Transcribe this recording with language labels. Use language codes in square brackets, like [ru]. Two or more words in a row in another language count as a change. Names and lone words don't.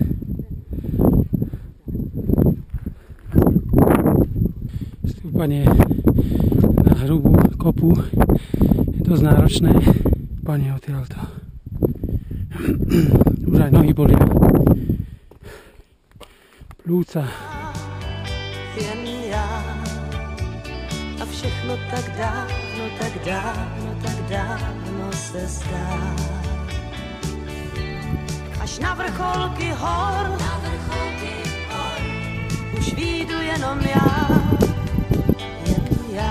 [sk] Stúpanie na hrubú kopu je dosť náročné. Pane odtiaľto. Už aj nohy bolia. Plúca. [cs] jen já. A všechno tak dávno, tak dávno, tak dávno se zdá. Až na vrcholky hor, už výjdu jenom já, jen já.